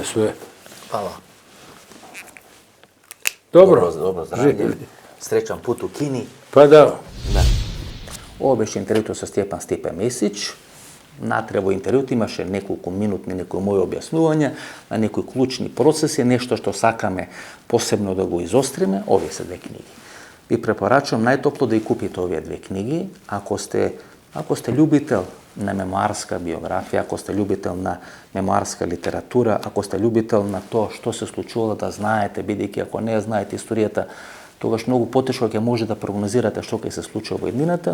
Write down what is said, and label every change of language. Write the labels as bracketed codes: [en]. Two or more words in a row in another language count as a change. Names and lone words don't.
[sr] Sve. Hvala. Dobro. Dobro zdravlje. Srećan put u Kini. Pa da. [mk] Da. Ovo беше интервјуто со Стјепан Стипе Месиć. Натреба интервјуто имаше неколку минутни некои мои објаснувања на некои клучни процеси, нешто што сакаме посебно да го изостриме. Овие се две книги. Ви препорачувам најтопло да ја купите овие две книги, ако сте љубител на мемоарска биографија, ако сте љубител на мемоарска литература, ако сте љубител на тоа што се случувало да знаете, бидејќи ако не знаете историјата, тогаш многу потешко ќе може да прогнозирате што ќе се случи во иднината.